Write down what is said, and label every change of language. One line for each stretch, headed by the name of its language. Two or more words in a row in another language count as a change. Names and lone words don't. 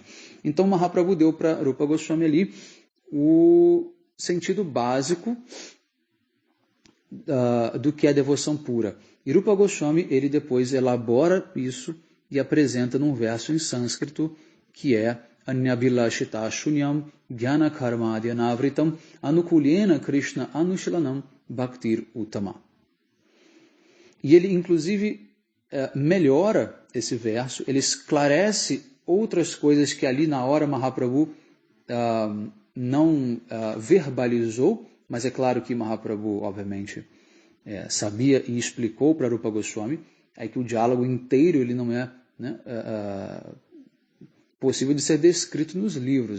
Portuguese: Então Mahaprabhu deu para Rupa Goswami ali o sentido básico do que é devoção pura. E Rupa Goswami, ele depois elabora isso e apresenta num verso em sânscrito que é
Sanskrit: Anyabhilashita Shunyam Jnana Karmadya Navritam Anukulyena Krishna Anushilanam Bhaktir Uttama.
Portuguese: E ele, inclusive, melhora esse verso, ele esclarece outras coisas que ali na hora Mahaprabhu não verbalizou, mas é claro que Mahaprabhu, obviamente, sabia e explicou para Rupa Goswami, é que o diálogo inteiro ele não é possível de ser descrito nos livros.